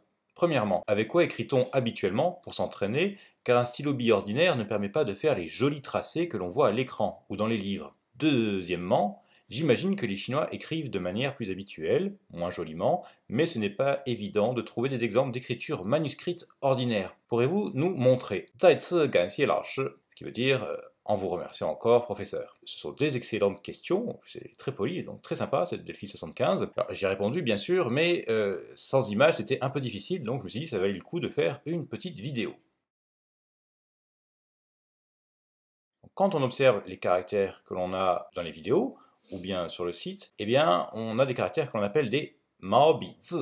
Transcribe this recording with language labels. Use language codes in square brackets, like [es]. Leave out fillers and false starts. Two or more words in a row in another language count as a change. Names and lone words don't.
[fr] Premièrement, avec quoi écrit-on habituellement pour s'entraîner, car un stylo bille ordinaire ne permet pas de faire les jolis tracés que l'on voit à l'écran ou dans les livres. Deuxièmement, j'imagine que les Chinois écrivent de manière plus habituelle, moins joliment, mais ce n'est pas évident de trouver des exemples d'écriture manuscrite ordinaire. Pourrez-vous nous montrer [zh] 再次感谢老师 [fr] ce qui veut dire en vous remerciant encore, professeur. Ce sont des excellentes questions, c'est très poli, donc très sympa cette Delphi 75. Alors j'ai répondu bien sûr, mais sans images c'était un peu difficile, donc je me suis dit ça valait le coup de faire une petite vidéo. Quand on observe les caractères que l'on a dans les vidéos, ou bien sur le site, eh bien on a des caractères qu'on appelle des [zh] 毛笔字.